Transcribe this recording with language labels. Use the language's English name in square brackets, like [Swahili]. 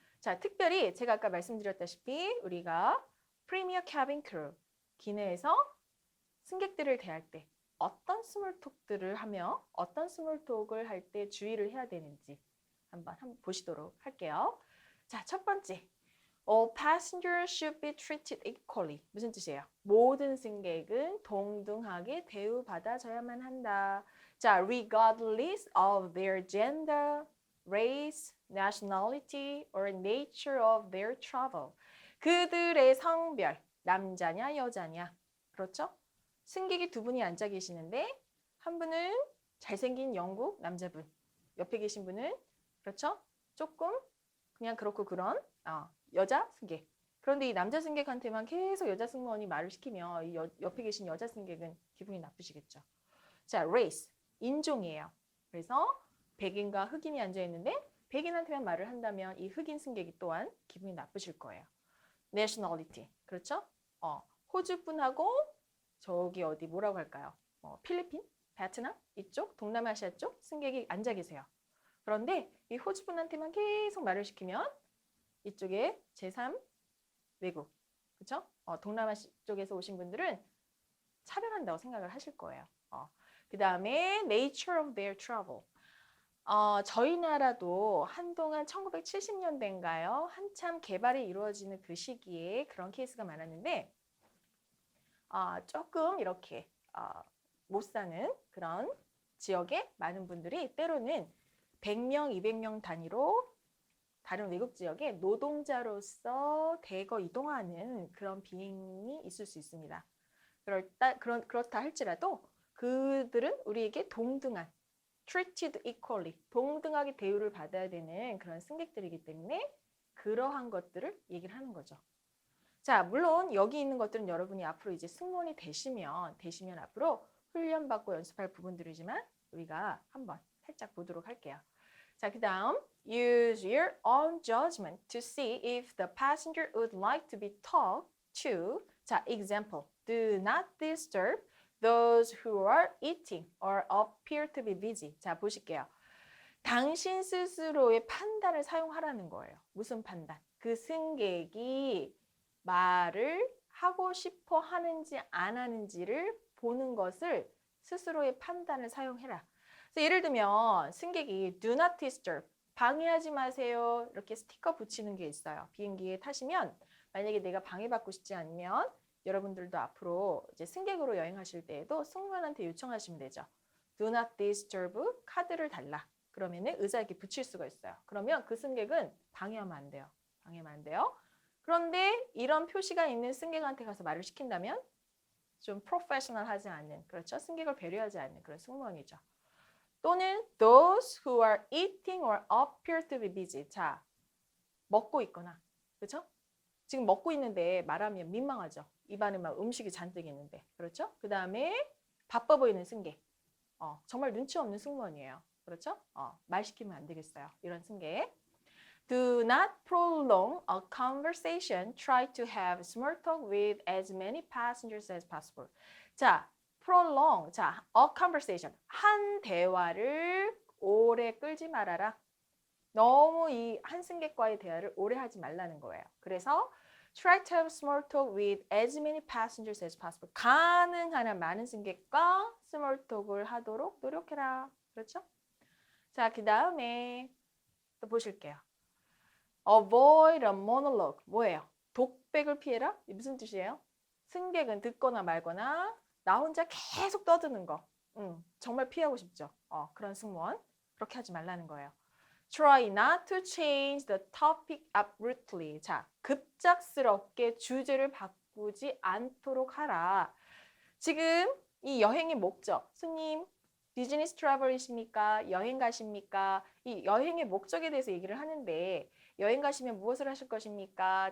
[Korean] 자, 특별히 제가 아까 말씀드렸다시피 우리가 프리미어 캐빈 크루 기내에서 승객들을 대할 때 어떤 스몰톡들을 하며 어떤 스몰톡을 할 때 주의를 해야 되는지 한번 보시도록 할게요. 자, 첫 번째. [English] All passengers should be treated equally. [Korean] 무슨 뜻이에요? 모든 승객은 동등하게 대우받아져야만 한다. [English] 자, regardless of their gender, race, nationality, or nature of their travel. [Korean] 그들의 성별, 남자냐 여자냐. 그렇죠? 승객이 두 분이 앉아 계시는데 한 분은 잘생긴 영국 남자분, 옆에 계신 분은 그렇죠? 조금 그냥 그렇고 그런 여자 승객. 그런데 이 남자 승객한테만 계속 여자 승무원이 말을 시키면 이 옆에 계신 여자 승객은 기분이 나쁘시겠죠. 자, race, 인종이에요. 그래서 백인과 흑인이 앉아있는데 백인한테만 말을 한다면 이 흑인 승객이 또한 기분이 나쁘실 거예요. nationality, 그렇죠? 호주 분하고 저기 어디 뭐라고 할까요? 필리핀, 베트남 이쪽, 동남아시아 쪽 승객이 앉아 계세요. 그런데 이 호주 분한테만 계속 말을 시키면 이쪽에 제3 외국, 그렇죠? 동남아시아 쪽에서 오신 분들은 차별한다고 생각을 하실 거예요. 그 다음에 [English] nature of their travel. [Korean] 저희 나라도 한동안 1970년대인가요? 한참 개발이 이루어지는 그 시기에 그런 케이스가 많았는데 조금 이렇게 못 사는 그런 지역에 많은 분들이 때로는 100명, 200명 단위로 다른 외국 지역에 노동자로서 대거 이동하는 그런 비행이 있을 수 있습니다. 그렇다 할지라도 그들은 우리에게 동등한 [English] treated equally, [Korean] 동등하게 대우를 받아야 되는 그런 승객들이기 때문에 그러한 것들을 얘기를 하는 거죠. 자, 물론 여기 있는 것들은 여러분이 앞으로 이제 승무원이 되시면 앞으로 훈련받고 연습할 부분들이지만 우리가 한번 살짝 보도록 할게요. 자, 그 다음 [English] use your own judgment to see if the passenger would like to be talked to. 자, example, do not disturb those who are eating or appear to be busy. [Korean] 자, 보실게요. 당신 스스로의 판단을 사용하라는 거예요. 무슨 판단? 그 승객이 말을 하고 싶어 하는지 안 하는지를 보는 것을 스스로의 판단을 사용해라. 그래서 예를 들면 승객이 [English] do not disturb, [Korean] 방해하지 마세요. 이렇게 스티커 붙이는 게 있어요. 비행기에 타시면 만약에 내가 방해받고 싶지 않으면 여러분들도 앞으로 이제 승객으로 여행하실 때에도 승무원한테 요청하시면 되죠. [English] do not disturb [Korean] 카드를 달라. 그러면은 의자에 이렇게 붙일 수가 있어요. 그러면 그 승객은 방해하면 안 돼요. 방해하면 안 돼요. 그런데 이런 표시가 있는 승객한테 가서 말을 시킨다면 좀 프로페셔널하지 않는, 그렇죠? 승객을 배려하지 않는 그런 승무원이죠. 또는 [English] those who are eating or appear to be busy. [Korean] 자, 먹고 있거나, 그렇죠? 지금 먹고 있는데 말하면 민망하죠. 입안에 막 음식이 잔뜩 있는데, 그렇죠? 그 다음에 바빠 보이는 승객. 정말 눈치 없는 승무원이에요. 그렇죠? 말 시키면 안 되겠어요. 이런 승객. [English] Do not prolong a conversation. Try to have small talk with as many passengers as possible. 자, prolong. 자, a conversation. [Korean] 한 대화를 오래 끌지 말아라. 너무 이 한 승객과의 대화를 오래 하지 말라는 거예요. [English] 그래서 try to have small talk with as many passengers as possible. [Korean] 가능한 한 많은 승객과 small talk을 하도록 노력해라. 그렇죠? 자, 그 다음에 또 보실게요. [English] Avoid a monologue. [Korean] 뭐예요? 독백을 피해라? 이게 무슨 뜻이에요? 승객은 듣거나 말거나 나 혼자 계속 떠드는 거. 정말 피하고 싶죠. 그런 승무원. 그렇게 하지 말라는 거예요. [English] Try not to change the topic abruptly. [Korean] 자, 급작스럽게 주제를 바꾸지 않도록 하라. 지금 이 여행의 목적, 손님, 비즈니스 트래블이십니까? 여행 가십니까? 이 여행의 목적에 대해서 얘기를 하는데 여행 가시면 무엇을 하실 것입니까?